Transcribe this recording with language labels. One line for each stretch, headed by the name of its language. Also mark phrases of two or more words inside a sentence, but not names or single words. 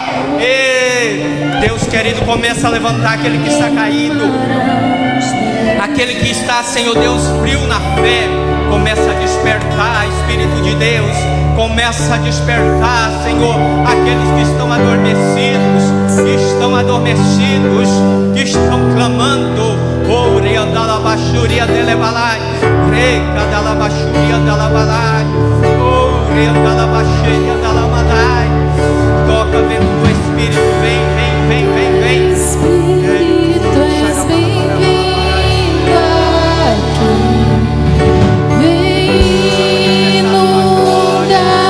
Portuguese: E Deus querido, começa a levantar aquele que está caído, aquele que está, Senhor Deus, frio na fé. Começa a despertar, Espírito de Deus, começa a despertar, Senhor, aqueles que estão adormecidos, que estão clamando. Oh, reandalabaxuria delebalai, recadalabaxuria dalabalai, oh, reandalabaxuria dalabalai. Toca, vento do Espírito, vem, vem, vem, vem, vem. Espírito, és bem-vindo aqui. Vem inundar